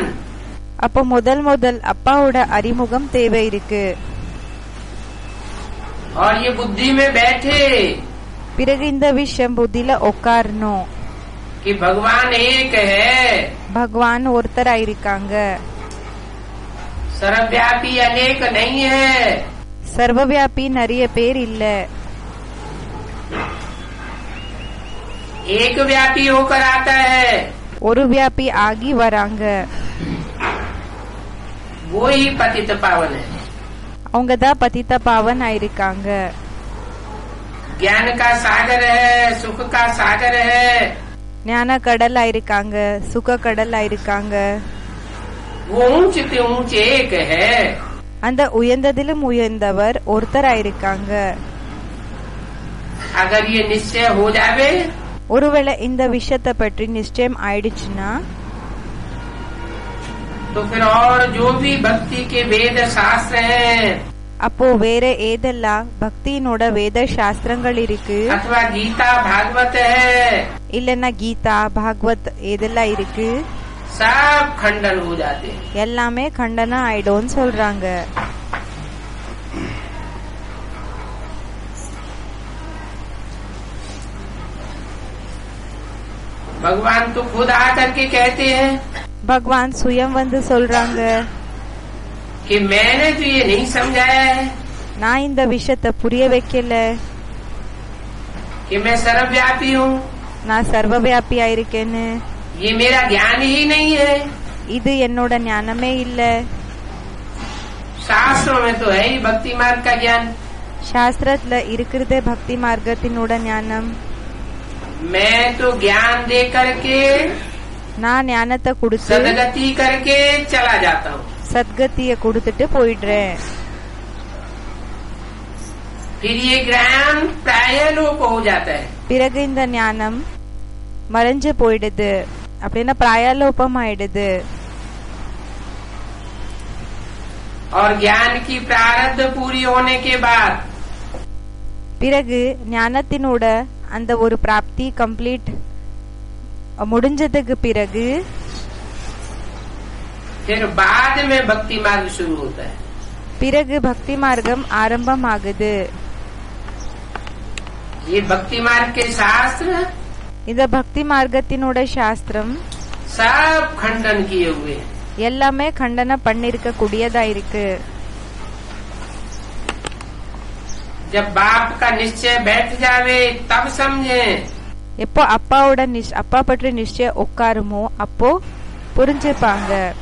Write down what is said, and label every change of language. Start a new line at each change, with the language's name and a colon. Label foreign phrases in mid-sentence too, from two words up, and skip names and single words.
Tamil: அப்போ முதல் அப்பாவோட அறிமுகம் தேவை இருக்கு.
Hindi: और ये बुद्धि में बैठे
Tamil: பிறகு இந்த விஷயம் புத்தியில உட்காரணும்.
Hindi: कि भगवान एक है.
Tamil: பகவான் ஒருத்தரா இருக்காங்க.
Hindi: सर्वव्यापी अनेक नहीं है.
Tamil: சர்வவியாபி நிறைய பேர் இல்ல.
Hindi: एक व्यापी होकर आता है.
Tamil: ஒரு வியாபி ஆகி வராங்க.
Hindi: वो ही पतित पावन है.
Tamil: அவங்க தான் பதித்த பாவன் ஆயிருக்காங்க.
Hindi: ज्ञान का सागर है, सुख का सागर है.
Tamil: ஞான கடல் ஆயிருக்காங்க, சுக கடல் ஆயிருக்காங்க.
Hindi: वो ऊंच से ऊंच एक है.
Tamil: அந்த உயர்ந்ததிலும் உயர்ந்தவர் ஒருத்தர் ஆயிருக்காங்க.
Hindi: अगर ये निश्चय हो जावे,
Tamil: ஒருவேளை இந்த விஷயத்தை பற்றி நிச்சயம் ஆயிடுச்சுன்னா
Hindi: तो फिर और जो भी भक्ति के वेद शास्त्र हैं,
Tamil: அப்போ வேற ஏதெல்லாம் பக்தியினோட வேத சாஸ்திரங்கள் இருக்கு,
Hindi: अथवा गीता भागवत है,
Tamil: இல்லன்னா கீதா பாகவத் ஏதெல்லாம் இருக்கு,
Hindi: सब खंडन हो जाते हैं.
Tamil: எல்லாமே खंडना ஆயிடும்னு சொல்றாங்க.
Hindi: भगवान तो खुद आकर के कहते हैं
Tamil: பகவான் சுயம் வந்து சொல்றாங்க
Hindi: कि मैंने तो ये नहीं समझाया है
Tamil: நான் இந்த விஷயத்தை புரிய வைக்கல,
Hindi: कि मैं सर्वव्यापी हूँ.
Tamil: நான் சர்வவியாபி ஆயிருக்கேன்னு.
Hindi: ये मेरा ज्ञान ही नहीं है.
Tamil: இது என்னோட ஞானமே இல்ல.
Hindi: शास्त्रों में तो है ही भक्ति मार्ग का ज्ञान.
Tamil: சாஸ்திரத்துல இருக்கிறதே பக்தி மார்க்கத்தினோட ஞானம்.
Hindi: मैं तो ज्ञान दे करके
Tamil: நான் ஞானத்தை கொடுத்து
Hindi: सदगति करके चला जाता हूँ.
Tamil: சத்கத்திய கொடுத்துட்டு போயிடுறேன்.
Hindi: फिर ये ज्ञान प्राय लोप हो जाता है.
Tamil: பிறகு இந்த ஞானம் மறைஞ்சு போயிடுது, அப்படின்னா பிராயலோபம் ஆயிடுது.
Hindi: और ज्ञान की प्रारब्ध पूरी होने के बाद
Tamil: பிறகு ஞானத்தினோட அந்த ஒரு பிராப்தி கம்ப்ளீட் முடிஞ்சதுக்கு பிறகு
Hindi: फिर बाद में भक्ति मार्ग शुरू होता है।
Tamil: பிறகு பக்தி மார்க்கம் ஆரம்பமாகுது।
Hindi: ये भक्ति मार्ग के शास्त्र
Tamil: இந்த பக்தி மார்க்கத்தினோட சாஸ்திரம்
Hindi: सब खंडन किए हुए हैं।
Tamil: எல்லாமே खंडன பண்ணிருக்க கூடியதா இருக்கு।
Hindi: जब बाप का निश्चय बैठ जावे तब समझे।
Tamil: எப்போ அப்பாவோட அப்பா பற்றி நிச்சயம் உட்காருமோ அப்போ புரிஞ்சுப்பாங்க।